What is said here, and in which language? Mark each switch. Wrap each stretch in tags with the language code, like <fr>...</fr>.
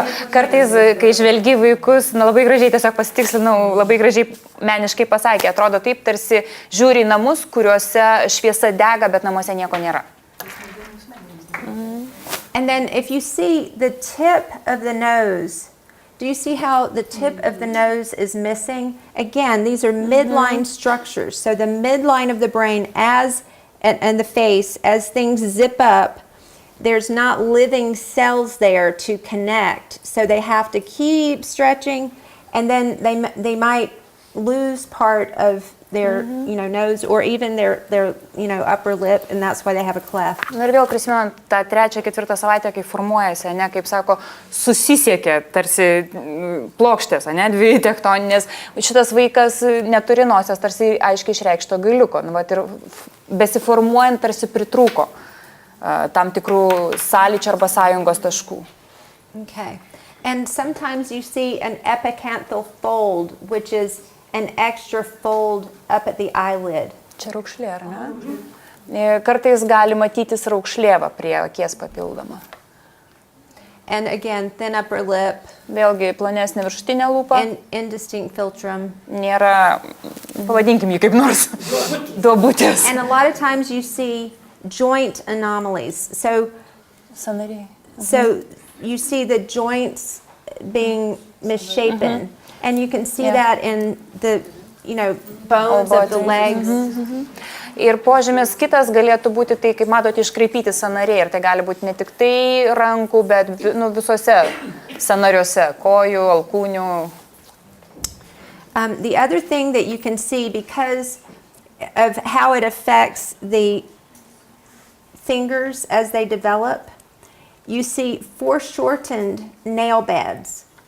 <lt>Kartais, kai žvelgi vaikus, labai gražiai tiesiog pasitikslinau, labai gražiai meniškai pasakė, atrodo taip, tarsi žiūri į namus, kuriuose šviesa dega, bet namuose nieko nėra.</lt> <en>And then if you see the tip of the nose, do you see how the tip of the nose is missing? Again, these are midline structures. So the midline of the brain and the face, as things zip up, there's not living cells there to connect. So they have to keep stretching, and then they might lose part of their nose or even their upper lip, and that's why they have a cleft.</en> <lt>Na ir vėl prisimenant tą 3-4 savaitę, kai formuojasi, kaip sako, susisiekia tarsi plokštės, dvi tektoninės. Šitas vaikas neturi nosies tarsi aiškiai išreikšto galiuko. Ir besiformuojant tarsi pritrūko tam tikrų sąlyčio arba sąjungos taškų.</lt> <en>Okay. And sometimes you see an epicanthal fold, which is an extra fold up at the eyelid.</en> <lt>Čia raukšlė, ar ne? Kartais gali matytis raukšlėva prie akies papildoma.</lt> <en>And again, thin upper lip.</en> <lt>Vėlgi plonesnė viršutinė lūpa.</lt> <en>And indistinct philtrum.</en> <lt>Nėra, pavadinkim jį kaip nors, duobutės.</lt> <en>And a lot of times you see joint anomalies. So</en> <lt>Sąnariai.</lt> <en>So you see the joints being misshapen, and you can see that in the bones of the legs.</en> <lt>Ir požymis kitas galėtų būti tai, kaip matote, iškraipyti sąnariai. Ir tai gali būti ne tik tai rankų, bet visose sąnariuose, kojų, alkūnių.</lt> <en>The other thing that you can see, because of how it affects the fingers as they develop, you see foreshortened nail beds.</en>